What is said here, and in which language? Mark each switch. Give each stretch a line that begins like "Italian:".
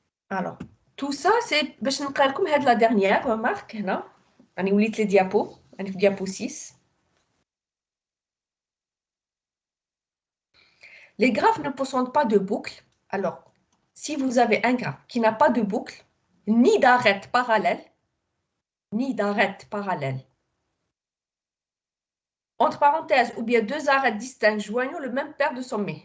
French: Alors, tout ça, c'est
Arabic: باش نقرا لكم هاد
French: لا dernière remarque هنا.
Arabic: راني وليت لي ديابو، راني في ديابو 6.
French: Les graphes ne possèdent pas de boucle. Alors, si vous avez un graphe qui n'a pas de boucle, ni d'arête parallèle, entre parenthèses, ou bien 2 arêtes distinctes joignant le même paire de sommets.